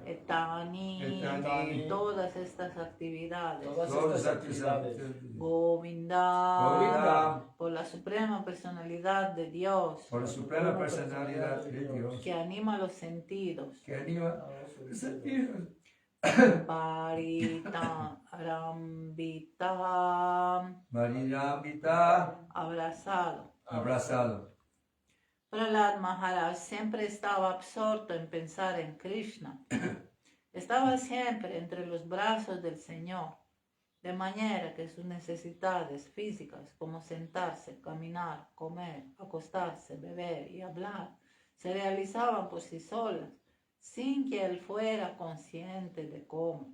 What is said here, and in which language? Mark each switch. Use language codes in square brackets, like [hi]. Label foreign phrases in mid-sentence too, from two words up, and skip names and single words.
[sa] Etani. Etani. [es] Todas estas actividades. Todas estas actividades. [sa] Govinda. Govinda. [es] Por la suprema personalidad de Dios. Por la suprema personalidad de Dios. Que anima los sentidos. Que anima los sentidos. [sa] Parita Rambita. Marirambita. [es] Abrazado. Abrazado. Prahlad Maharaj siempre estaba absorto en pensar en Krishna. Estaba siempre entre los brazos del Señor, de manera que sus necesidades físicas, como sentarse, caminar, comer, acostarse, beber y hablar, se realizaban por sí solas, sin que él fuera consciente de cómo.